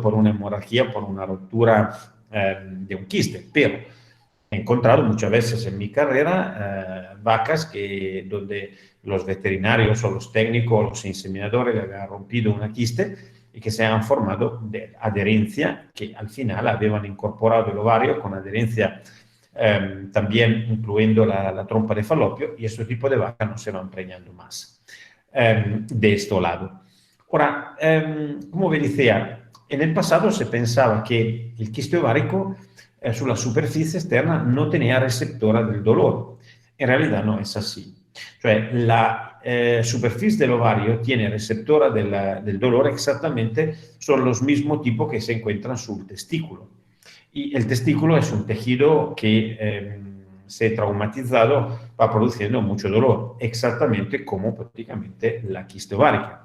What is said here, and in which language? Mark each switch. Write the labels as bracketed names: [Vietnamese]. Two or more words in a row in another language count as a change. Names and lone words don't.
[Spanish] por una hemorragia, por una ruptura de un quiste, pero he encontrado muchas veces en mi carrera vacas donde los veterinarios o los técnicos o los inseminadores le habían rompido una quiste y que se han formado de adherencia, que al final habían incorporado el ovario con adherencia también incluyendo la trompa de falopio, y ese tipo de vaca no se van preñando más de este lado. Ahora, como vi decía, en el pasado se pensaba que el quiste ovárico [Italian] sulla superficie esterna [Spanish] no tenía receptora del dolor. En realidad no es así. Cioè la superficie del ovario tiene receptora del dolor exactamente, son los mismos tipos que se encuentran sul testículo. Y el testículo es un tejido que se traumatizado va produciendo mucho dolor, exactamente como prácticamente la quiste ovárica.